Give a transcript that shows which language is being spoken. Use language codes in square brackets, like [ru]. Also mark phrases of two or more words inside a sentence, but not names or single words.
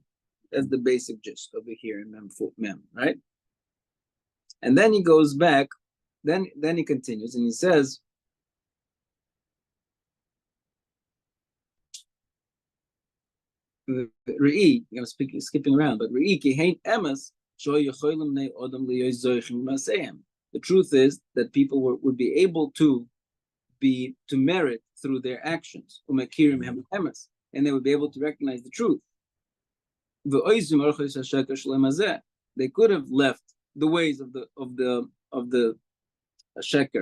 [en] That's the basic gist over here in Mem, right? And then he goes back, then he continues, and he says, Re'i, I'm skipping around, but [he] ראה כי הן אמת שיהיו יכולים בני אדם להיות זוכים מעשיהם. [en] The truth is that people would be able to merit through their actions, [he] ומכירים הם אמת, [en] and they would be able to recognize the truth. They could have left the ways of the sheker.